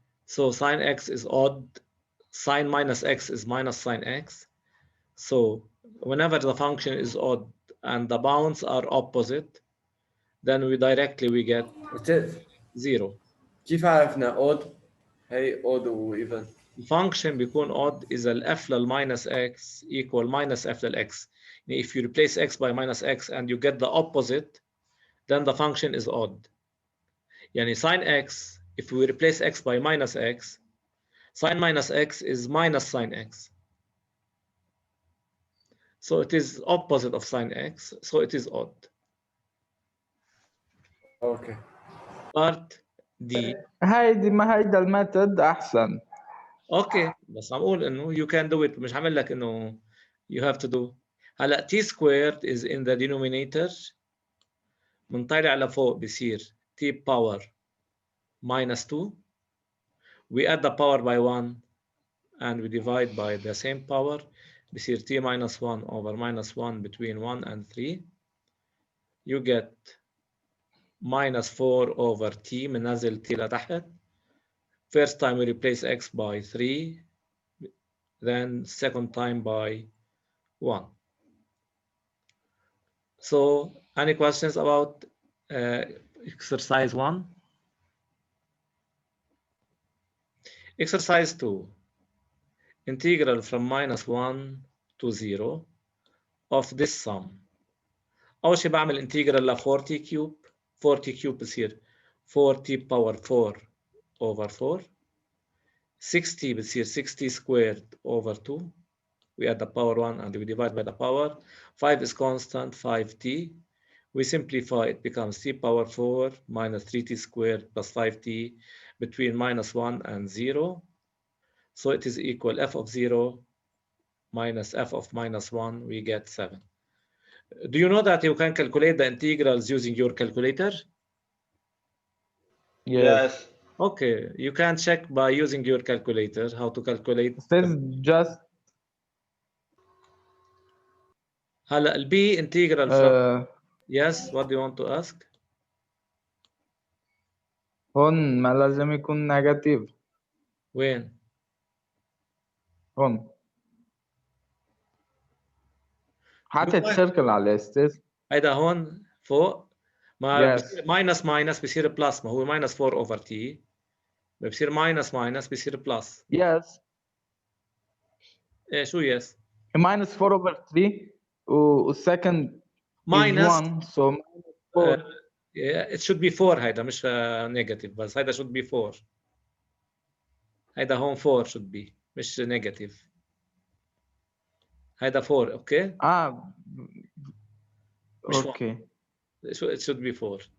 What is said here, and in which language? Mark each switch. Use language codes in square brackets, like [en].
[en] So sin x is odd, sin minus x is minus sin x. So whenever the function is odd and the bounds are opposite, then we get [ar] أستاذ [en] 0. [ar] كيف عرفنا اود؟ هي اود وايفن. الفانكشن بيكون odd إذا ال f لل [en] minus x equal minus f [ar] لل x. [en] If you replace x by minus x and you get the opposite, then the function is odd. [ar] يعني [en] sin x, if we replace x by minus x, sin minus x is minus sin x. So it is opposite of sin x, so it is odd. Okay. Part D. [ar] هيدا الميثود احسن. اوكي بس عم اقول انه [en] you can do it، [ar] مش عامل لك انه [en] you have to do. [ar] هلا [en] t squared is in the denominator، [ar] بنطلع لفوق بصير [en] t power minus 2. We add the power by 1 and we divide by the same power، [ar] بصير [en] t minus 1 over minus 1 between 1 and 3. You get minus 4 over t، [ar] بننزل t لتحت. [en] First time we replace x by 3, then second time by 1. So, any questions about exercise 1? Exercise 2. Integral from minus 1 to 0 of this sum. [ar] أول شيء بعمل integral ل 40 cube. [en] 40 cube [ar] بصير [en] 40 power 4 over 4. 60 [ar] بتصير [en] 60 squared over 2. We add the power 1 and we divide by the power. 5 is constant, 5t. We simplify, it becomes t power 4 minus 3t squared plus 5t between minus 1 and 0. So it is equal f of 0 minus f of minus 1, we get 7. Do you know that you can calculate the integrals using your calculator? Yes. Okay, you can check by using your calculator how to calculate. Just [ar] هلا ال [en] b integral from yes, what do you want to ask? [ar] هون ما لازم يكون نيجاتيف. وين؟ هون حاطط وين؟ سيركل على استاذ. هيدا هون فوق ما [en] Yes. [ar] بصير ماينس ماينس بصير بلس، ما هو ماينس 4 اوفر تي بصير ماينس ماينس بصير بلس. [en] Yes. [ar] ايه شو يس؟ [en] minus 4 over 3 والsecond is minus 1 so minus 4. it should be 4. [ar] هيدا مش نيجاتيف بس هيدا [en] should be 4. [ar] هيدا هون 4 [en] should be [ar] مش نيجاتيف. هيدا 4 اوكي؟ مش [en] Okay. it should be 4.